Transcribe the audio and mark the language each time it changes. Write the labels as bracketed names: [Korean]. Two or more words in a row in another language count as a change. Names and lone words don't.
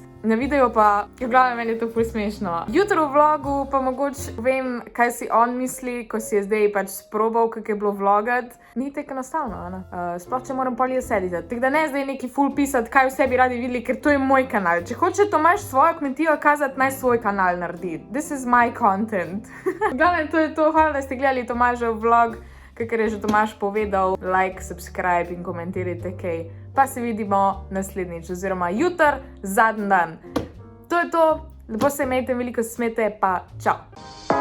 [Slovenian] Na videu pa, v glavnem meni je to ful smešno. Jutro v vlogu pa mogoče vem, kaj si on misli, ko si je zdaj pač sprobal, kako je bilo vlogat. Ni tako enostavno, ne? Sploh, če moram pol jaz editati. Tako da ne zdaj neki ful pisati, kaj vse bi radi videli, ker to je moj kanal. Če hoče Tomaž svojo kmetijo kazati, naj svoj kanal naredi. [English] This is my content. [Slovenian] V glavnem, to je to. Hvala, da ste gledali Tomažev vlog. Kakor je že Tomaž povedal, [English] like, subscribe [Slovenian] in komentirajte kaj. Pa se vidimo naslednjič, oziroma jutri, zadnji dan. To je to, lepo se imejte, veliko smete, pa čau!